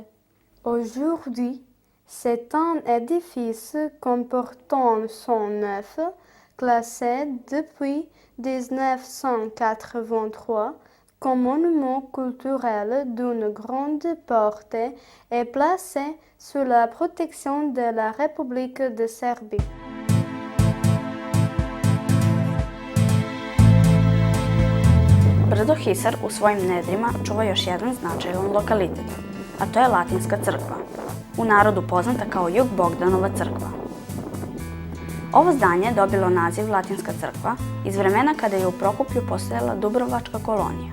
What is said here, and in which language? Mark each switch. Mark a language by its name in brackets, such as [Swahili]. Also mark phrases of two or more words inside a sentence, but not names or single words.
[French] Aujourd'hui, c'est un édifice comportant 109, classé depuis 1983 comme monument culturel d'une grande portée et placé sous la protection de la République de Serbie. [Serbian] Brdo Hisar u svojim nedrima čuva još jedan značajan lokalitet, a to je Latinska crkva, u narodu poznata kao Jug Bogdanova crkva. Ovo zdanje je dobilo naziv Latinska crkva iz vremena kada je u Prokuplju postojala Dubrovačka kolonija.